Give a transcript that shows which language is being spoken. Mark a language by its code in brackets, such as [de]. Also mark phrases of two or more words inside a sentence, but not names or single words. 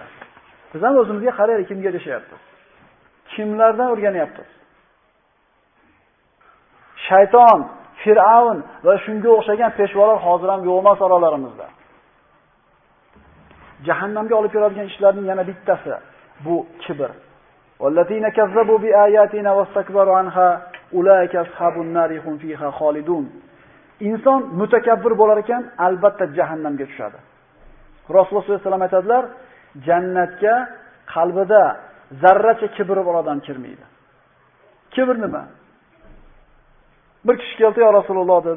[uz] Biz ham o'zimizga qaraylik, kimga ergashyapmiz? Kimlardan o'rganyapmiz? Shayton, Fir'avn va shunga o'xshagan peshvolar hozir ham yo'q emas oralarimizda. Jahannamga olib keladigan ishlarning yana bittasi bu kibr. [ar] والذين كذبوا بآياتنا واستكبروا عنها أولئك أصحاب النار هم فيها خالدون. [uz] Inson mutakabbir bo'lar ekan, albatta jahannamga tushadi. Rasululloh [ar] صلى الله عليه وسلم [uz] aytadilar, jannatga qalbida zarracha kibr bor odam kirmaydi. Kibr nima? Bir kishi keldi, [ar] "يا رسول الله" [uz] dedi.